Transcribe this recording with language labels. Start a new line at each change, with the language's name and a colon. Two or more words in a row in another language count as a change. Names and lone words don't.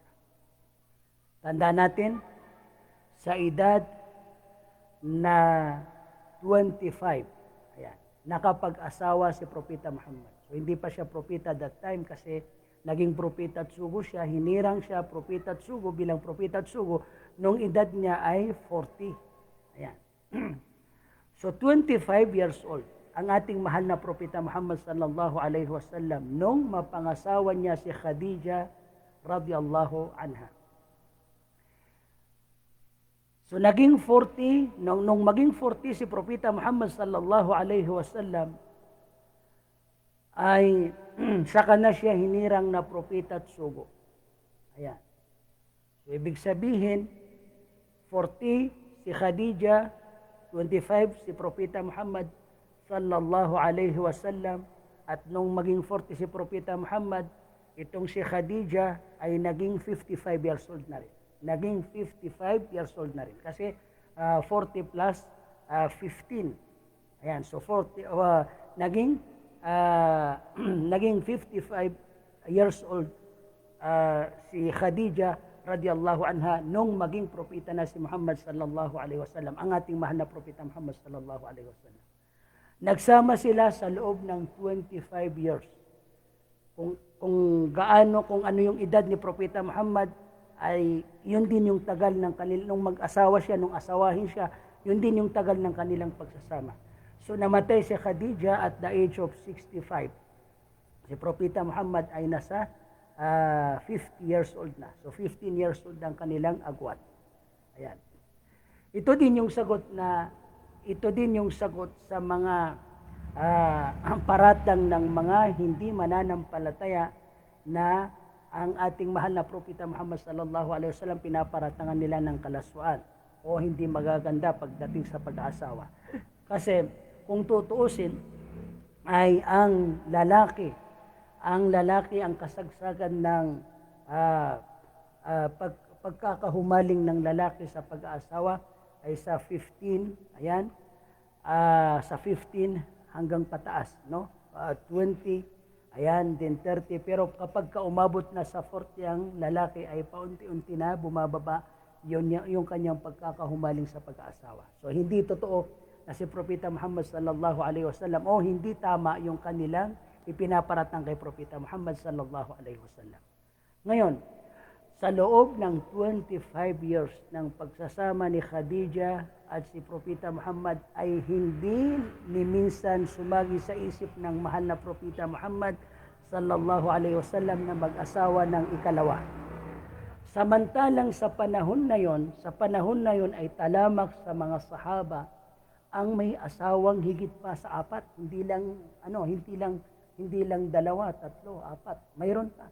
Filipino: Tanda natin, sa edad na 25, ayan, nakapag-asawa si Propeta Muhammad. So, hindi pa siya propeta
English: that time
Filipino: kasi naging propeta at sugo siya, hinirang siya propeta at sugo bilang propeta at sugo nung edad niya ay 40. Ayan. So, 25
English: years old
Filipino: ang ating mahal na Propeta Muhammad
Arabic: صلى الله عليه وسلم
Filipino: nung mapangasawa niya si Khadija
Arabic: رضي الله عنها.
Filipino: So naging 40, nung maging 40 si Propeta Muhammad
Arabic: صلى الله عليه وسلم
Filipino: ay saka na siya hinirang na propeta at sugo. Ayan. So, ibig sabihin, 40 si Khadija, 25 si Propeta Muhammad
Arabic: صلى الله عليه وسلم,
Filipino: at nung maging 40 si Propeta Muhammad, itong si Khadija ay naging 55
English: years old
Filipino: na rin. Naging 55
English: years old
Filipino: na rin. Kasi 40 plus 15. Ayan, so 40, naging 55
English: years old
Filipino: si Khadija
Arabic: رضي الله عنها
Filipino: nung maging propeta na si Muhammad
Arabic: صلى الله عليه وسلم,
Filipino: ang ating mahal na propeta Muhammad
Arabic: صلى الله عليه وسلم.
Filipino: Nagsama sila sa loob ng 25 years. Kung ano yung edad ni Propeta Muhammad, ay yun din yung tagal ng nung mag-asawa siya, nung asawahin siya, yun din yung tagal ng kanilang pagsasama. So namatay si Khadija
English: at the age of
Filipino: 65. Si Propeta Muhammad ay nasa 50
English: years old
Filipino: na. So 15
English: years old
Filipino: ang kanilang agwat. Ayan. Ito din yung sagot sa mga paratang ng mga hindi mananampalataya na ang ating mahal na Propeta Muhammad
Arabic: صلى الله عليه وسلم
Filipino: pinaparatangan nila ng kalaswaan o hindi magaganda pagdating sa pag-aasawa. Kasi kung tutuusin ay ang lalaki ang kasagsagan ng pagkakahumaling ng lalaki sa pag-aasawa ay sa 15, ayan, sa 15 hanggang pataas, no? 20, ayan, then 30. Pero kapag umabot na sa 40 ang lalaki ay paunti-unti na bumababa yung kanyang pagkakahumaling sa pag-aasawa. So hindi totoo na si Propeta Muhammad
Arabic: صلى الله عليه وسلم
Filipino: o hindi tama yung kanilang ipinaparatang kay Propeta Muhammad
Arabic: صلى الله عليه وسلم.
Filipino: Ngayon, sa loob ng 25 years ng pagsasama ni Khadija at si Propeta Muhammad ay hindi ni minsan sumagi sa isip ng mahal na Propeta Muhammad
Arabic: صلى الله عليه وسلم
Filipino: na mag-asawa ng ikalawa. Samantalang sa panahon na yon ay talamak sa mga sahaba ang may asawang higit pa sa 4, hindi lang 2, 3, 4, mayroon pa.